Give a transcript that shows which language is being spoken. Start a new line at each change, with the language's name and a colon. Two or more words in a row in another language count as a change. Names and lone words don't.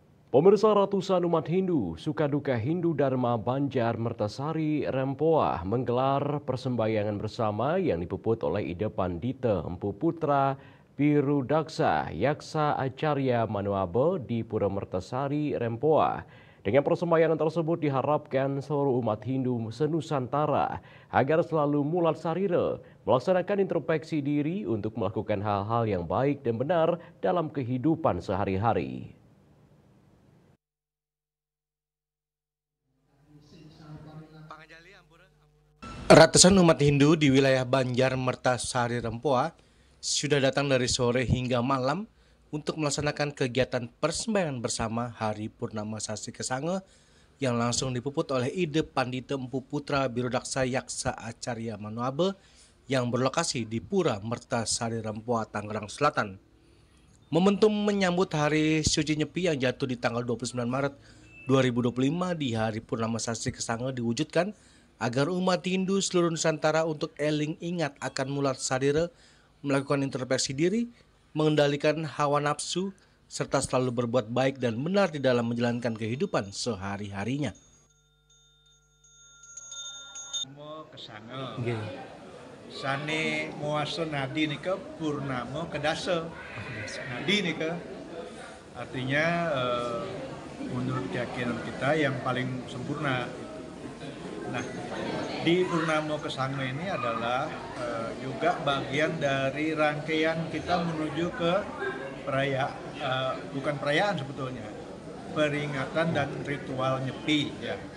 Indonesian: Pemirsa, ratusan umat Hindu, Sukaduka Hindu Dharma Banjar Mertasari Rempoa menggelar persembahyangan bersama yang dipuput oleh Ide Pandita Empu Putra Birudaksa Yaksa Acarya Manuabe di Pura Mertasari Rempoa. Dengan persembahyangan tersebut diharapkan seluruh umat Hindu senusantara agar selalu
Balinese: mulat sarira,
Indonesian: melaksanakan introspeksi diri untuk melakukan hal-hal yang baik dan benar dalam kehidupan sehari-hari. Ratusan umat Hindu di wilayah Banjar Mertasari Rempoa sudah datang dari sore hingga malam untuk melaksanakan kegiatan persembahyangan bersama Hari Purnama Sasi Kesange yang langsung dipuput oleh Ide Pandita Empu Putra Birudaksa Yaksa Acarya Manuabe yang berlokasi di Pura Mertasari Rempoa, Tangerang Selatan. Momentum menyambut Hari Suci Nyepi yang jatuh di tanggal 29 Maret 2025 di Hari Purnama Sasi Kesange diwujudkan agar umat Hindu seluruh Nusantara untuk eling ingat akan
Balinese: mulat sadira,
Indonesian: melakukan introspeksi diri, mengendalikan hawa nafsu, serta selalu berbuat baik dan benar di dalam menjalankan kehidupan sehari-harinya.
Balinese: Sane muasa nadi nika purnama kedasa. Nadi nika
Indonesian: artinya menurut keyakinan kita yang paling sempurna. Nah, di Purnama Kesange ini adalah juga bagian dari rangkaian kita menuju ke bukan perayaan sebetulnya, peringatan dan ritual Nyepi ya.